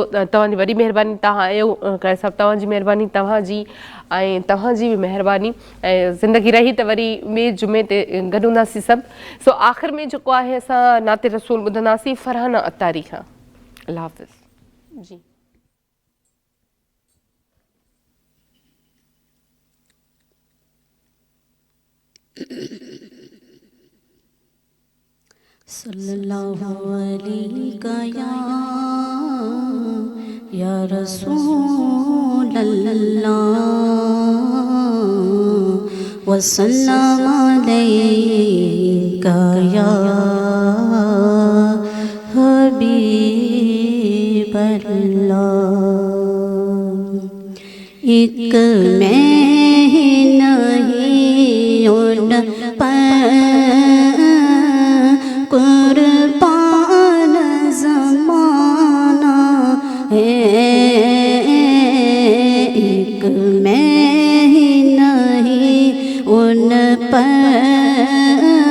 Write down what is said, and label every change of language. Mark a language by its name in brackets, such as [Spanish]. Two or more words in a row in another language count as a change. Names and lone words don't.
[Sindhi] तव्हांजी वॾी महिरबानी, तव्हां आयो करे सभु तव्हांजी महिरबानी, तव्हांजी ऐं तव्हांजी बि महिरबानी। ऐं ज़िंदगी रही त वरी ॿिए जुमे ते गॾु हूंदासीं सभु। सो आख़िर में जेको आहे असां नाते रसूल ॿुधंदासीं फरहाना अतारी खां। अल्लाह हाफ़िज़ जी। [Arabic] صلى الله عليه يا رسول الله وسلم عليك يا حبيب الله. [Hindi] एक मैं ही नहीं उन पर कुर्बान ज़माना है, एक मैं ही नहीं उन पर